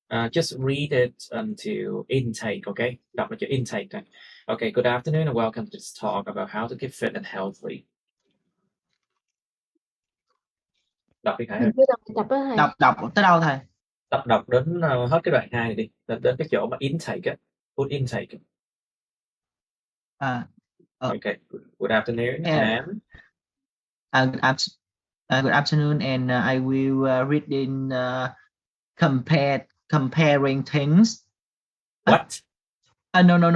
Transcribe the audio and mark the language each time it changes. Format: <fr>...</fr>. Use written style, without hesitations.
<en>Just read it until intake, okay?</en> <vi>Đọc là chữ intake thôi.</vi> <en>Okay, good afternoon and welcome to this talk about how to keep fit and healthy.</en> <vi>Đọc đi Khải ơi. Mình chưa đọc bài tập đó thầy. Đọc tới đâu thầy? Đọc đến hết cái đoạn 2 này đi. Đến cái chỗ mà intake á.</vi> <en>Put intake. Okay, good afternoon and Good afternoon, and I will read in comparing things. what? No.</en>